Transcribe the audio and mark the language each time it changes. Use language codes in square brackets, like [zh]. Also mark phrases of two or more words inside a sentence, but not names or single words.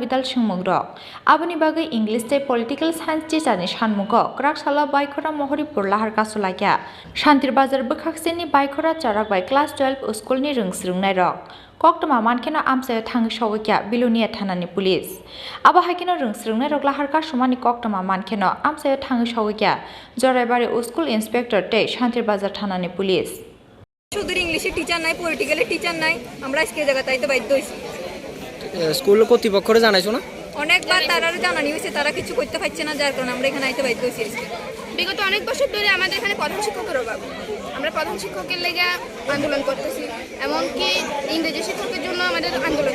[trp] bidal sungmungrok aboni bagai English te [en] political science teacher [trp] ni Shanmungo Kraksalo Baikhora Muhuripur Lahar Kasulaikha Santir Bazar Bukhaksini Baikhora Charakbai class 12 school ni Rwngswrwngnairok Koktoma mankeno amsayo thangi sawikya Bilunia thanani police abo haikeno Rwngswrwngnairok Lahar Kasumani koktoma mankeno amsayo thangi sawikya Joraibari [en] school inspector [trp] te Santir Bazar thanani police [bn] শুধু [en] English teacher [bn] নাই [en] political teacher [bn] নাই আমরা আজকে জায়গা তাইতে বাধ্য হইছি স্কুল কর্তৃপক্ষরে জানাইছো না অনেকবার তারারও জানানি হইছে তারা কিছু করতে পারছে না যার কারণে আমরা এখানে আইতে বাধ্য হইছি আজকে বিগত অনেক বছর ধরে আমাদের এখানে প্রধান শিক্ষকের অভাব আমরা প্রধান শিক্ষকের লেগে আন্দোলন করতেছি এমনকি ইংরেজি শিক্ষকের জন্য আমাদের আন্দোলন